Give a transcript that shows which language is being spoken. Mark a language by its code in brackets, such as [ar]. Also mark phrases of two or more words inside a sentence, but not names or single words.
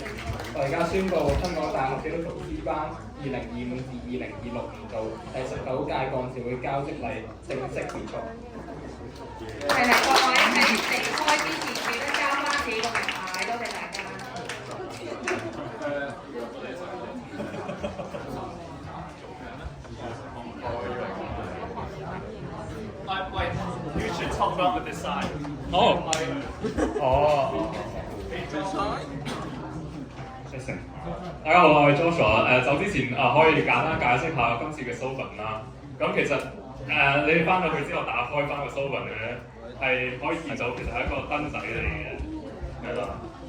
[yue] 我而家宣布香港大學基督徒師班2025至2026年度第19屆幹事會交職禮正式結束。係啦，各位喺離開之前記得交翻自己個名牌，多謝大家。 [en] Wait, you should talk about this side. [yue] 哦。大家好，我係 Joshua。走之前可以簡單解釋下今次嘅 slogan 啦。咁其實你哋翻到去之後打開翻個 slogan 咧，係可以見到其實係一個燈仔嚟嘅，係啦。